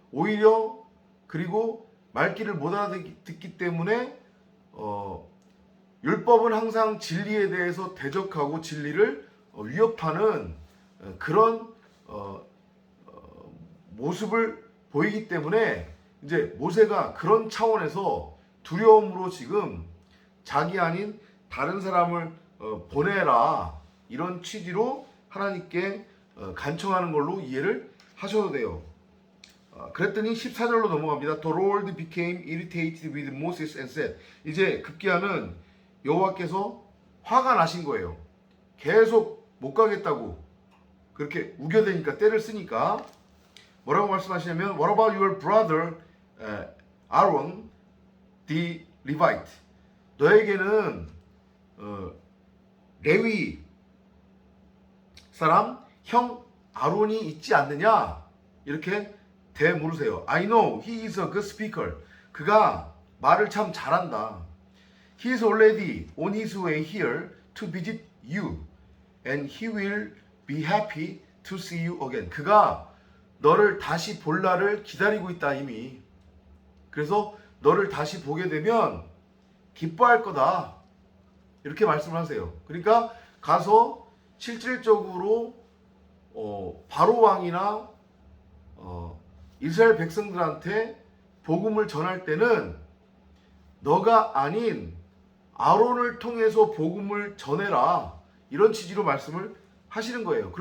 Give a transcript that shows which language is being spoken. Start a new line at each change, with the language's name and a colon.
Korean: 오히려 그리고 말귀를 못 알아듣기 때문에 율법은 항상 진리에 대해서 대적하고 진리를 위협하는 그런 모습을 보이기 때문에 이제 모세가 그런 차원에서 두려움으로 지금 자기 아닌 다른 사람을 보내라 이런 취지로 하나님께 간청하는 걸로 이해를 하셔도 돼요. 그랬더니 14절로 넘어갑니다.
English: The Lord became irritated with Moses and said.
Korean: 이제 급기야는 여호와께서 화가 나신 거예요. 계속 못 가겠다고 그렇게 우겨대니까 떼를 쓰니까 뭐라고 말씀하시냐면
English: What about your brother Aaron the Levite?
Korean: 너에게는 레위 사람 형 아론이 있지 않느냐? 이렇게 대물으세요.
English: I know he is a good speaker.
Korean: 그가 말을 참 잘한다.
English: He is already on his way here to visit you, and he will be happy to see you again.
Korean: 그가 너를 다시 볼 날을 기다리고 있다 이미. 그래서 너를 다시 보게 되면 기뻐할 거다. 이렇게 말씀을 하세요. 그러니까 가서 실질적으로 바로 왕이나 이스라엘 백성들한테 복음을 전할 때는 너가 아닌 아론을 통해서 복음을 전해라 이런 취지로 말씀을 하시는 거예요.